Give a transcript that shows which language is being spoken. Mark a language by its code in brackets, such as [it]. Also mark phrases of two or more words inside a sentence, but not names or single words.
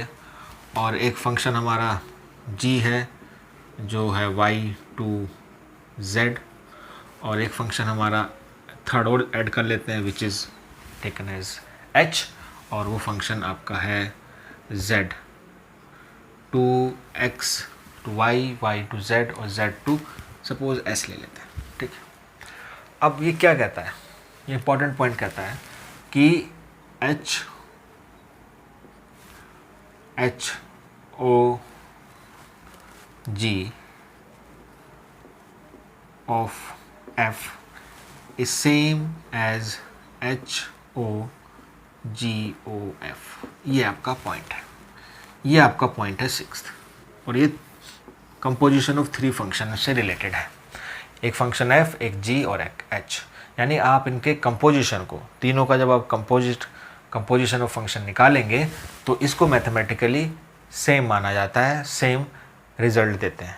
[hi] और एक फंक्शन हमारा g है जो है [en] y to z, [hi] और एक फंक्शन हमारा थर्ड और ऐड कर लेते हैं [en] which is taken as [hi] h, और वो फंक्शन आपका है z [en] to x to y, y to z [hi] और z [en] to suppose [hi] s ले लेते हैं। ठीक है, अब ये क्या कहता है, ये [en] important point [hi] कहता है कि [en] h o g of f is same as h o g o f। [hi] ये आपका पॉइंट है, ये आपका पॉइंट है 6th। और ये [en] composition of 3 function [hi] से रिलेटेड है। एक फंक्शन f, एक g और एक h। यानी आप इनके कंपोजिशन को, तीनों का जब आप [en] composition of function [hi] निकालेंगे तो इसको [en] mathematically same [hi] माना जाता है, [en] same result [hi] देते हैं।